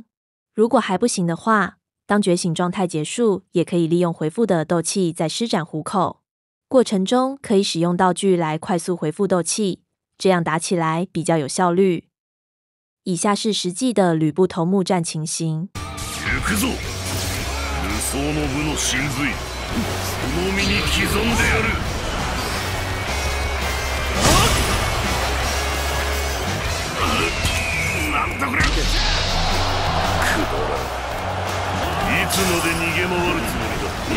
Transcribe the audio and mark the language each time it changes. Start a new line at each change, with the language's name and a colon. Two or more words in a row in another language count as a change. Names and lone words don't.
Chinese: 如果还不行的话，当觉醒状态结束，也可以利用回复的斗气再施展虎口。过程中可以使用道具来快速回复斗气，这样打起来比较有效率。以下是实际的吕布头目战情形。
Japanese: 行くぞ！無双の部の神髄、その身に刻んでやる！なんだこれ！くだらん。いつまで逃げ回るつもりだ。